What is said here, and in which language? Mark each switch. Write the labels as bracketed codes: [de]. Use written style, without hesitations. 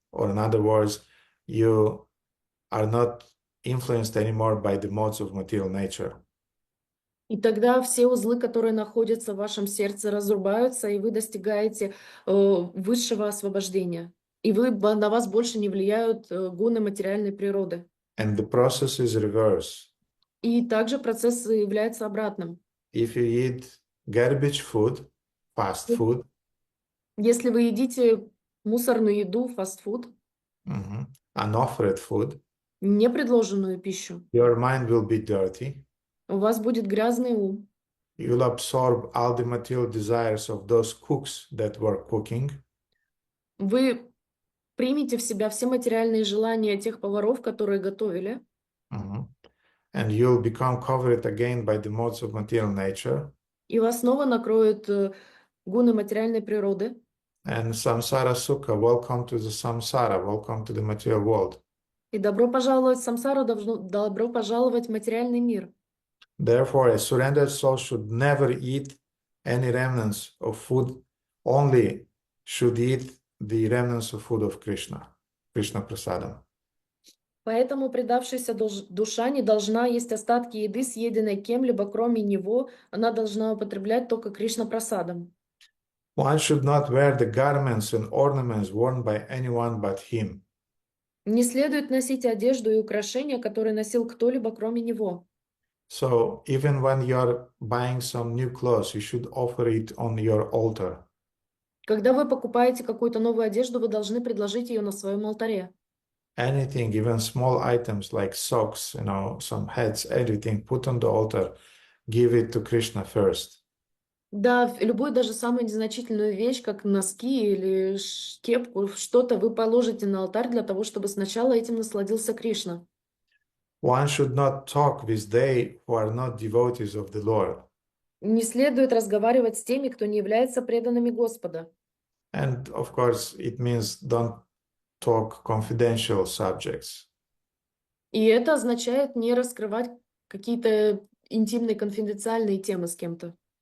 [en] Or in other words, you are not influenced anymore by the modes of material nature. [ru] И тогда все узлы, которые находятся в вашем сердце, разрубаются, и вы достигаете высшего освобождения. И на вас больше не влияют гуны материальной природы. [en] And the process is reverse. [ru] И также процесс является обратным. [en] If you eat garbage food, fast food, [ru] Если вы едите мусорную еду, фастфуд, [en] unoffered food, [ru] непредложенную пищу, [en] your mind will be dirty. [ru] у вас будет грязный ум. [en] You'll absorb all the material desires of those cooks that were cooking. [ru] Вы примете в себя все материальные желания тех поваров, которые готовили. [en] And you'll become covered again by the modes of material nature. [ru] И вас снова накроют гуны материальной природы. [en] And samsara sukha, welcome to the samsara, welcome to the material world. [ru] И добро пожаловать в самсару, добро пожаловать в материальный мир. [en] Therefore, a surrendered soul should never eat any remnants of food, only should eat the remnants of food of Krishna, Krishna Prasadam. [ru] Поэтому предавшаяся душа не должна есть остатки еды, съеденной кем-либо, кроме него. Она должна употреблять только Кришна прасадом. [en] One should not wear the garments and ornaments worn by anyone but him. [ru] Не следует носить одежду и украшения, которые носил кто-либо, кроме него. [en] So even when you're buying some new clothes, you should offer it on your altar. [ru] Когда вы покупаете какую-то новую одежду, вы должны предложить ее на своем алтаре. [en] Anything, even small items like socks, some hats, everything, put on the altar, give it to Krishna first. [ru] Да, любую даже самую незначительную вещь, как носки или кепку, что-то вы положите на алтарь для того, чтобы сначала этим насладился Кришна. [en] One should not talk with they who are not devotees of the Lord. [ru] Не следует разговаривать с теми, кто не является преданными Господа. [en] And of course, it means don't talk confidential subjects. [ru] И это означает не раскрывать какие-то интимные, конфиденциальные темы с кем-то.